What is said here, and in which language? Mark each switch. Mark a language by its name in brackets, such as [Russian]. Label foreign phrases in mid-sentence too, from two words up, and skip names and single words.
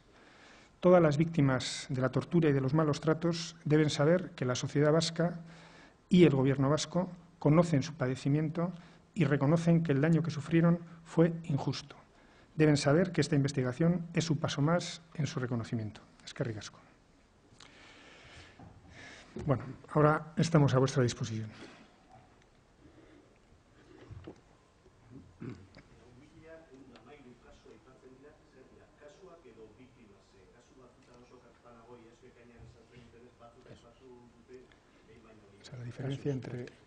[Spanish] Todas las víctimas de la tortura y de los malos tratos deben saber que la sociedad vasca y el Gobierno vasco conocen su padecimiento y reconocen que el daño que sufrieron fue injusto. Deben saber que esta investigación es un paso más en su reconocimiento. [Basque] Eskerrik asko. [Spanish] Bueno, ahora estamos a vuestra disposición. O sea, la diferencia entre...